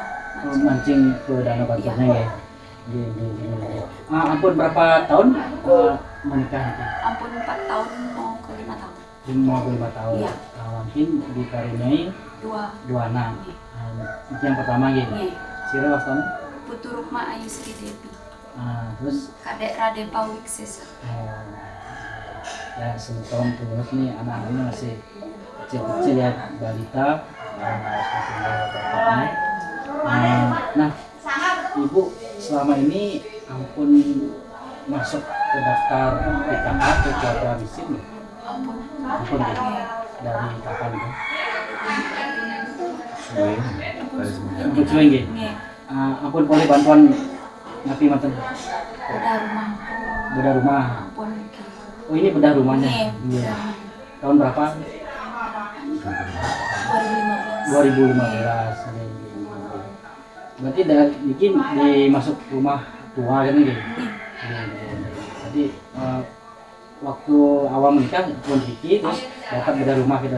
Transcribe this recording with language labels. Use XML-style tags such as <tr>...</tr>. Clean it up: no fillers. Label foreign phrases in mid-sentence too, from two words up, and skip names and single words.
<id>mancing ke Danau Baturnya ya. Ampun berapa tahun menikah itu? Ampun 4 tahun mau ke 5 tahun. 5 tahun. Iya. Mungkin dikaruniai 2 anak. Itu yang pertama gitu. Iya.</id> <ban>Sira wastana?</ban> <id>Putu Rukma Ayu Sri Devi. Terus Kadek Raden Pawik Sesa. Ya Semeton terus nih anak-anaknya masih kecil-kecil ya, balita. Nah, Ibu selama ini ampun masuk ke daftar PKH atau keluarga miskin ya? Ampun ya? Dari kapan itu?</id> <ban>Ampun cuy nggih.</ban> <id>Ampun boleh bantuan</id> <ban>napi manten?</ban> <id>Bedah rumah. Ampun. Oh ini bedah rumahnya? Iya. Tahun berapa? 2015. Berarti bikin masuk rumah tua kan gitu. Jadi waktu awal menikah pun Vicky terus dapat beda rumah gitu.</id>